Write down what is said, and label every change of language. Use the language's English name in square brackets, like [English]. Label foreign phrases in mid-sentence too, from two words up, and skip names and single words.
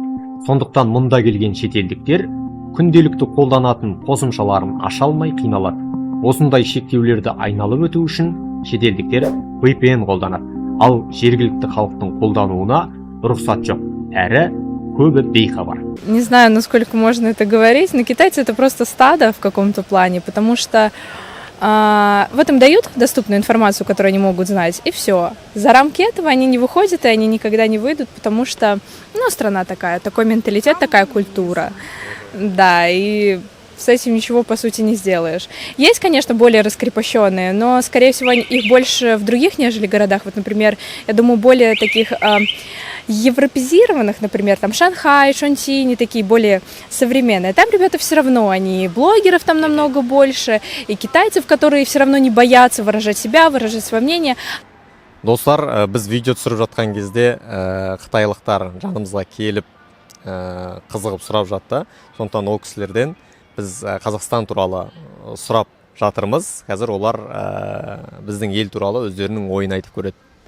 [Kazakh] Сондықтан мұнда келген шетелдіктер күнделікті қолданатын қосымшаларын аша алмай қиналады. Осындай шектеулерді айналып өту үшін шетелдіктер VPN қолданады, ал жергілікті халықтың қолдануына рұқсат жоқ, әрі көбі бейхабар. [Russian] Не знаю, насколько можно это говорить, но китайцы это просто стадо в каком-то плане, потому что в этом дают доступную информацию, которую они могут знать, и все. За рамки этого они не выходят, и они никогда не выйдут, потому что, страна такая, такой менталитет, такая культура. Да, и с этим ничего, по сути, не сделаешь. Есть, конечно, более раскрепощенные, но, скорее всего, их больше в других, нежели городах. Вот, например, я думаю, более таких европезированных, например, там Шанхай, Шонтинь, такие более современные. Там ребята все равно, они блогеров там намного больше, и китайцев, которые все равно не боятся выражать себя, выражать свое мнение. [Kazakh] Достар, біз видео түсіріп жатқан кезде қытайлықтар жанымызға келіп қызығып сұрап жатты. Сондықтан ол кісілерден біз Қазақстан туралы сұрап жатырмыз. Қазір олар біздің ел туралы өздерінің ойын айтып көреді.